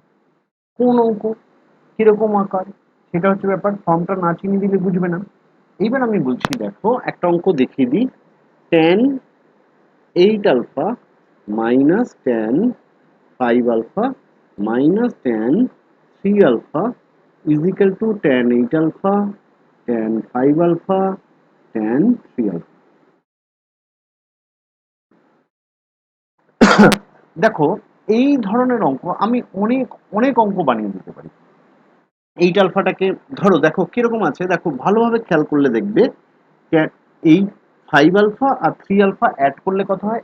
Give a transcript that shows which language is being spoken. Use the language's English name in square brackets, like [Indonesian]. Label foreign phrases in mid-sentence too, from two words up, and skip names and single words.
[Bangla] কোন অঙ্ক, কিরকম আকার, সেটা হচ্ছে ব্যাপার। ফর্মটা না চিনিয়ে দিলে বুঝবে না। এইবার আমি বলছি দেখো একটা অঙ্ক দেখিয়ে দিই। [English] tan 8 alpha minus tan 5 alpha minus tan 3 alpha is equal to tan 8 alpha tan 5 alpha tan 3 alpha। [Bangla] দেখো এই ধরনের অঙ্ক আমি অনেক অনেক অঙ্ক বানিয়ে দিতে পারি। 8 আলফাটাকে ধরো, দেখো কিরকম আছে, দেখো ভালোভাবে খেয়াল করলে দেখবে এই 5 আলফা আর 3 আলফা অ্যাড করলে কত হয়?